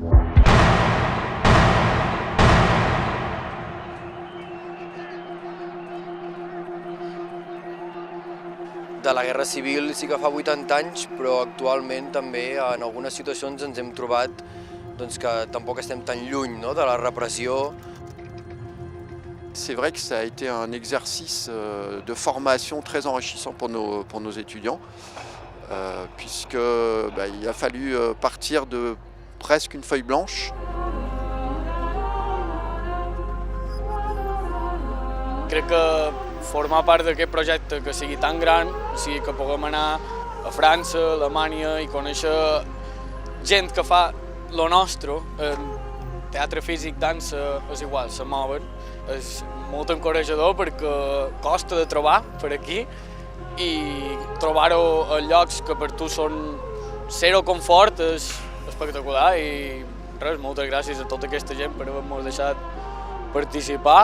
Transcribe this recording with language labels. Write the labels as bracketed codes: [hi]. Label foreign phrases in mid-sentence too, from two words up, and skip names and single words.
[ca] De la Guerra Civil sí que fa 80 anys, però actualment també en algunes situacions ens hem trobat que tampoc estem tan lluny de la repressió. [fr] C'est vrai que ça a été un exercice de formation très enrichissant pour nos étudiants, puisqu'il a fallu partir de presque une feuille blanche. [ca] Crec que formar part d'aquest projecte que sigui tan gran, o sigui que puguem anar a França, a Alemanya i conèixer gent que fa lo nostre, teatre físic, dansa, és igual, se mouen. És molt encorajador perquè costa de trobar per aquí i trobar-ho a llocs que per tu són zero confort és espectacular i res, moltes gràcies a tota aquesta gent per haver-nos deixat participar.